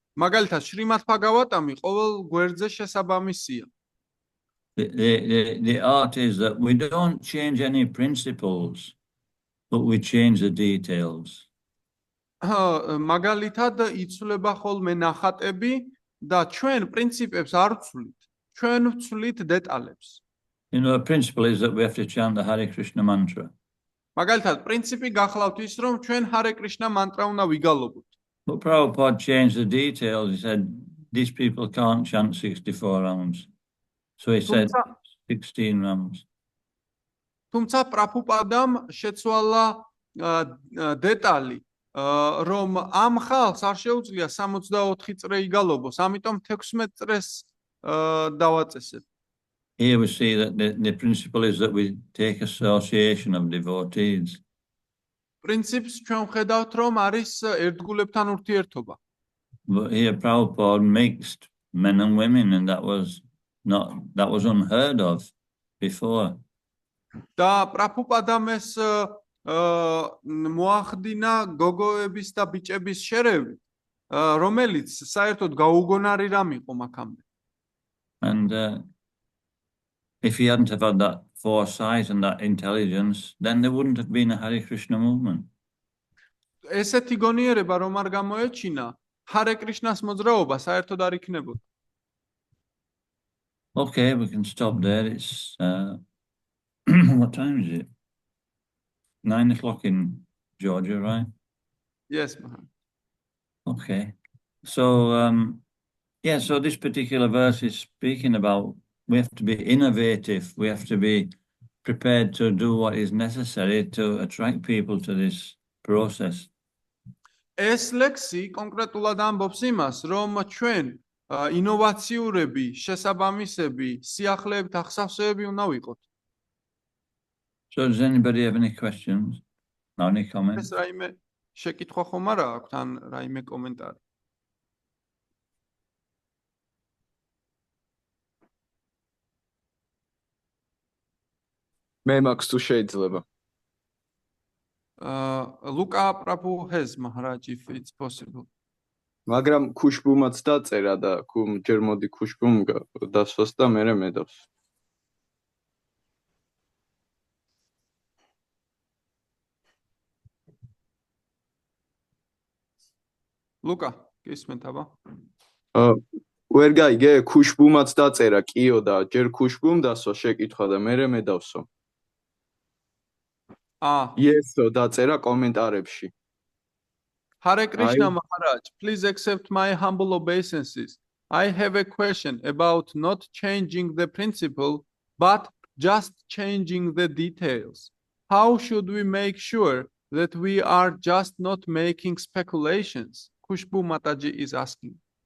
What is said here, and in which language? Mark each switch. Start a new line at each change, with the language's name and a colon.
Georgian: მაგალითად, შრიმად ბჰაგავატამი ყოველ გვერდზე შესაბამისია.
English: The art is that we don't change any principles, but we change the details.
Georgian: მაგალითად, იცვლება ხოლმე ნახატები და ჩვენ პრინციპებს არ ვცვლით, ჩვენ ვცვლით დეტალებს.
English: You know, the principle is that we have to chant the Hare Krishna mantra.
Georgian: მაგალითად, პრინციპი გახლავთ ის, რომ ჩვენ ჰარე კრიშნა მანტრა უნდა ვიგალობოთ.
English: But Prabhupada changed the details. He said, these people can't chant 64 rounds. So he said 16 rounds.
Georgian: თუმცა პრაბჰუპადამ შეცვალა დეტალი, რომ ამ ხალხს არ შეუძლია 64 წრე იგალობოს, ამიტომ 16 წრეს დავაწესებ.
English: Here we see that the principle is that we take association of devotees.
Georgian: პრინციპს ჩვენ ვხედავთ, რომ არის ერთგულებთან ურთიერთობა.
English: But here Prabhupada mixed men and women, and that was unheard of before.
Georgian: და პრაბჰუპადამ ეს მოახდინა გოგოების და ბიჭების შერევით, რომელიც საერთოდ გაუგონარი რამ იყო მაქამდე.
English: And if he hadn't have had that foresight and that intelligence, then there wouldn't have been a Hare Krishna movement.
Georgian: ესეთი გონიერება რომ არ გამოეჩინა, ჰარე კრიშნას მოძრაობა საერთოდ არ იქნებოდა.
English: Okay, we can stop there. It's what time is it? 9 o'clock in Georgia, right? Yes, Mahan. Okay. So so this particular verse is speaking about we have to be innovative. We have to be prepared to do what is necessary to attract people to this process.
Georgian: ეს ლექსი კონკრეტულად ამბობს იმას, რომ ჩვენ ინოვაციურები, შესაბამისები, სიახლეებით ახსავსეები უნდა ვიყოთ.
English: So does anybody have any questions? No, any
Georgian: ეს
English: comments?
Georgian: რაიმე შეკითხვა ხომ არა აქვთ ან რაიმე კომენტარი? მე მაქვს თუ შეიძლება.
English: Luca Prabhu has Maharaj if it's possible.
Georgian: მაგრამ ქუშბუმაც დაწერა და ჯერ მოდი ქუშბუმ დასვას და მერე მედავს. Luca, გისმენთ აბა? ვერ გაიგე, ქუშბუმაც დაწერა, კიო და ჯერ ქუშბუმ დასვა შეკითხვა და მერე მედავსო. Yesო დაწერა კომენტარებში.
English: Hare Krishna Maharaj, please accept my humble obeisances. I have a question about not changing the principle, but just changing the details. How should we make sure that we are just not making speculations? Khushbu Mataji is asking.